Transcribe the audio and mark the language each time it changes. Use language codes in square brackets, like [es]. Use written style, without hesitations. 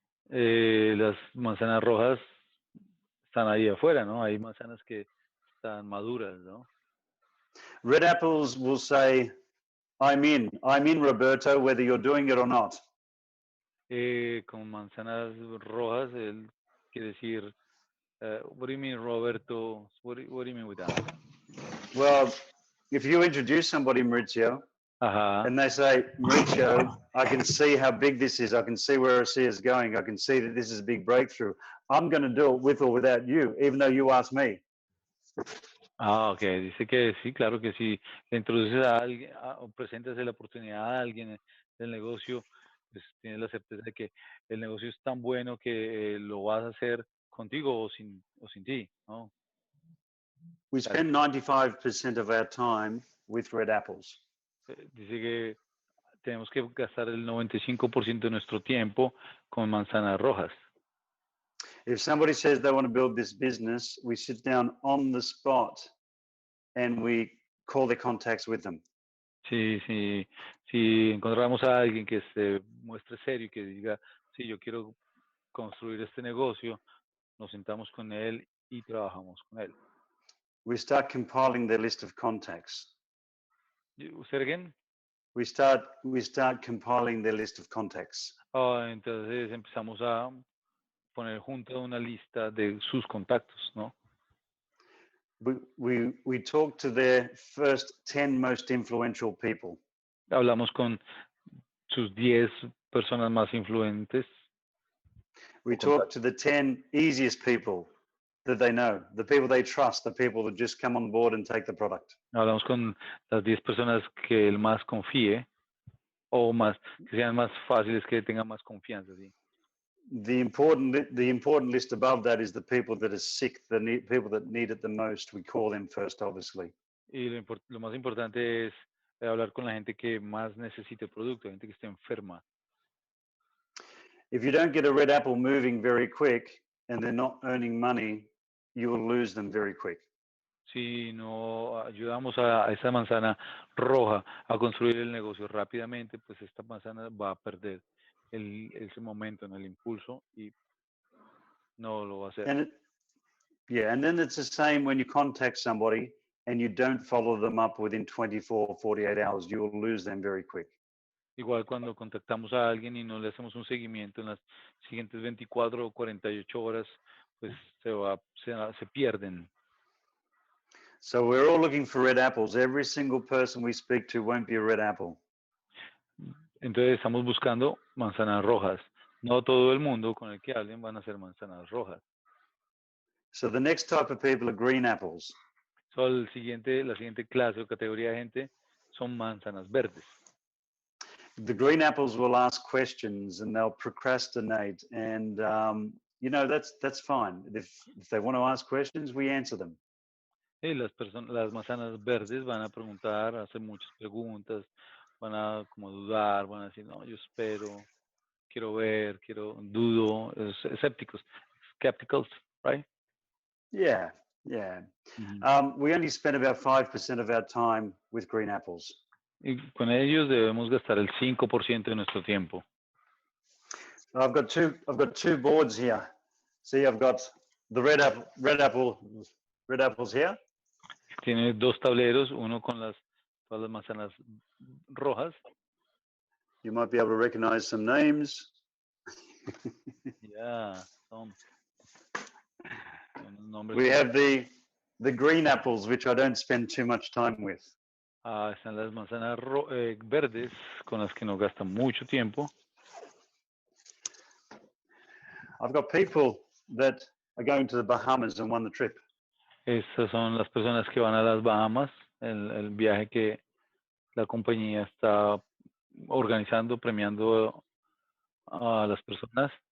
[es] Las manzanas rojas están ahí afuera, ¿no? Hay manzanas que están maduras, ¿no? [en] Red apples will say, I'm in, Roberto, whether you're doing it or not. [es] Con manzanas rojas, él quiere decir, [en] what do you mean, [es] Roberto? [en] What do you mean with that? Well, if you introduce somebody, Maurizio, and they say, Maurizio, I can see how big this is. I can see where ASEA is going. I can see that this is a big breakthrough. I'm going to do it with or without you, even though you asked me. [es] Ok, dice que sí, claro que sí. Le introduces a alguien o presentas la oportunidad a alguien del negocio, pues tienes la certeza de que el negocio es tan bueno que lo vas a hacer contigo o sin ti, ¿no? [en] We spend 95% of our time with red apples. [es] Dice que tenemos que gastar el 95% de nuestro tiempo con manzanas rojas. [en] If somebody says they want to build this business, we sit down on the spot and we call their contacts with them. [es] Si encontramos a alguien que se muestre serio y que diga, sí, yo quiero construir este negocio, nos sentamos con él y trabajamos con él. [en] We start compiling their list of contacts. [es] ¿Usted again? [en] We start compiling their list of contacts. [es] Entonces empezamos a poner junto una lista de sus contactos, ¿no? [en] We talk to their first 10 most influential people. [es] Hablamos con sus 10 personas más influentes. [en] We talk to the 10 easiest people that they know, the people they trust, the people that just come on board and take the product. [es] Hablamos con las 10 personas que él más confíe o que sean más fáciles, que tengan más confianza, ¿sí? [en] The important list above that is the people that are sick, people that need it the most. We call them first, obviously. [es] Y lo más importante es hablar con la gente que más necesita el producto, gente que esté enferma. [en] If you don't get a red apple moving very quick and they're not earning money, you will lose them very quick. [es] Si no ayudamos a esa manzana roja a construir el negocio rápidamente, pues esta manzana va a perder ese momento, en el impulso, y no lo va a hacer. [en] And then it's the same when you contact somebody and you don't follow them up within 24 or 48 hours, you will lose them very quick. [es] Igual cuando contactamos a alguien y no le hacemos un seguimiento en las siguientes 24 o 48 horas, pues se pierden. [en] So we're all looking for red apples. Every single person we speak to won't be a red apple. [es] Entonces estamos buscando manzanas rojas. No todo el mundo con el que hablen van a ser manzanas rojas. [en] So the next type of people are green apples. [es] So, la siguiente clase o categoría de gente son manzanas verdes. [en] The green apples will ask questions and they'll procrastinate, and you know, that's fine. If they want to ask questions, we answer them. [es] Y las manzanas verdes van a preguntar, hacer muchas preguntas, van a como dudar, van a decir, no, yo espero, quiero ver, dudo, escépticos, [en] skepticals, right? Yeah. We only spend about 5% of our time with green apples. [es] Y con ellos debemos gastar el 5% de nuestro tiempo. [en] I've got two boards here. See, I've got the red apples here. [es] Tiene dos tableros, uno con todas las manzanas rojas. [en] You might be able to recognize some names. Yeah, We have the green apples, which I don't spend too much time with. [es] Están las manzanas verdes, con las que no gastan mucho tiempo. [en] I've got people that are going to the Bahamas and won the trip. [es] Estas son las personas que van a las Bahamas, el viaje que la compañía está organizando, premiando a las personas.